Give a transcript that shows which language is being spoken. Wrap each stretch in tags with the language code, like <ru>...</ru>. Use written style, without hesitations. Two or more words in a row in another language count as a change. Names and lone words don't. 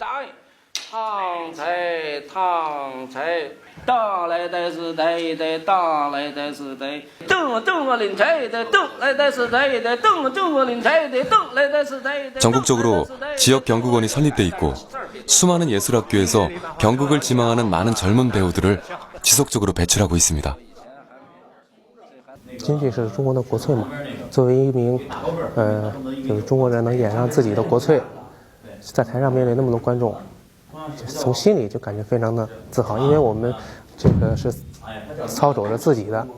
<ko>전국적으로 지역 경극원이 설립돼 있고 수많은 예술학교에서 경극을 지망하는 많은 젊은 배우들을 지속적으로 배출하고 있습니다.</ko> <zh>京剧是中国的国粹嘛，作为一名就是中国人能演上自己的国粹，在台上面对那么多观众，从心里就感觉非常的自豪，因为我们这个是操守着自己的。</zh>